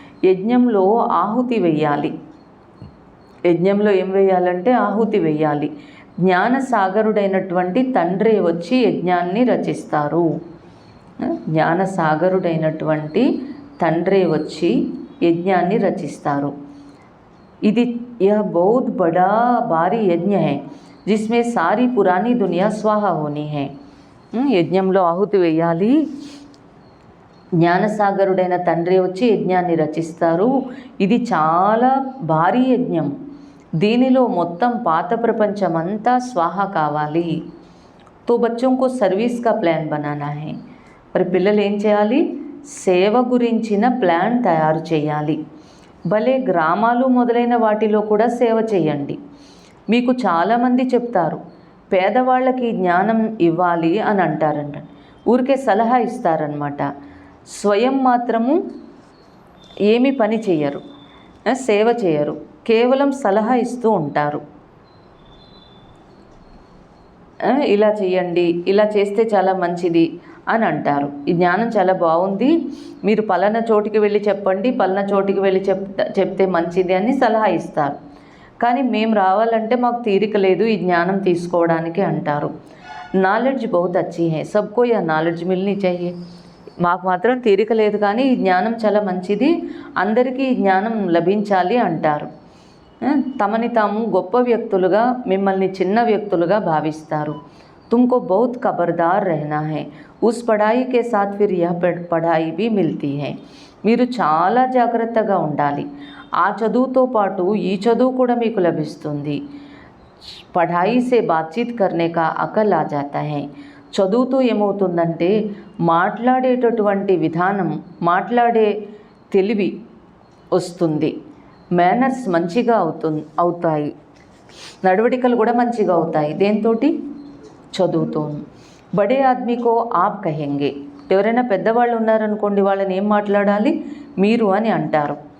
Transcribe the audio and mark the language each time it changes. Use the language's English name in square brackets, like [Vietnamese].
[Telugu] యజ్ఞంలో ఆహుతి వెయ్యాలి. యజ్ఞంలో ఏం వేయాలంటే ఆహుతి వెయ్యాలి. జ్ఞానసాగరుడైనటువంటి తండ్రి వచ్చి యజ్ఞాన్ని రచిస్తారు. జ్ఞానసాగరుడైనటువంటి తండ్రి వచ్చి యజ్ఞాన్ని రచిస్తారు. [Hindi] ఇది यह बहुत बड़ा भारी यज्ञ है जिसमें सारी पुरानी दुनिया स्वाहा होनी है. [Telugu] యజ్ఞంలో ఆహుతి వేయాలి. జ్ఞానసాగరుడైన తండ్రి వచ్చి యజ్ఞాన్ని రచిస్తారు. ఇది చాలా భారీ యజ్ఞం. దీనిలో మొత్తం పాత ప్రపంచమంతా స్వాహ కావాలి. [Hindi] తో బచ్చోं को सर्विस का प्लान बनाना है. [Telugu] మరి పిల్లలు ఏం చేయాలి? సేవ గురించిన ప్లాన్ తయారు చేయాలి. భలే గ్రామాలు మొదలైన వాటిలో కూడా సేవ చేయండి. మీకు చాలామంది చెప్తారు పేదవాళ్ళకి జ్ఞానం ఇవ్వాలి అని అంటారంట. ఊరికే సలహా ఇస్తారనమాట. స్వయం మాత్రము ఏమి పని చేయరు, సేవ చేయరు, కేవలం సలహా ఇస్తూ ఉంటారు. ఇలా చేయండి, ఇలా చేస్తే చాలా మంచిది అని అంటారు. ఈ జ్ఞానం చాలా బాగుంది, మీరు పలానా చోటికి వెళ్ళి చెప్పండి, పలానా చోటికి వెళ్ళి చెప్తే మంచిది అని సలహా ఇస్తారు. కానీ మేము రావాలంటే మాకు తీరిక లేదు ఈ జ్ఞానం తీసుకోవడానికి అంటారు. [Hindi] నాలెడ్జ్ బహుత్ అచ్చీ హై, సబ్కో యా నాలెడ్జ్ మిల్నీ చాహియే. [Telugu] మాకు మాత్రం తీరిక లేదు కానీ ఈ జ్ఞానం చాలా మంచిది, అందరికీ ఈ జ్ఞానం లభించాలి అంటారు. తమని తాము గొప్ప వ్యక్తులుగా, మిమ్మల్ని చిన్న వ్యక్తులుగా భావిస్తారు. [Hindi] तुमको बहुत खबरदार रहना है, उस पढ़ाई के साथ फिर यह पढ़ाई भी मिलती है. [Telugu] మీరు చాలా జాగ్రత్తగా ఉండాలి. ఆ చదువుతో పాటు ఈ చదువు కూడా మీకు లభిస్తుంది. [Hindi] పढ़ाई से बातचीत करने का अकल आ जाता है. [Telugu] చదువుతూ ఏమవుతుందంటే మాట్లాడేటటువంటి విధానం, మాట్లాడే తెలివి వస్తుంది. మేనర్స్ మంచిగా అవుతాయి, నడవడికలు కూడా మంచిగా అవుతాయి. దేంతోటి? చదువుతూ. [Hindi] బడే ఆద్మీకో ఆప్ కహెంగే. [Telugu] ఎవరైనా పెద్దవాళ్ళు ఉన్నారనుకోండి, వాళ్ళని ఏం మాట్లాడాలి? మీరు అని అంటారు.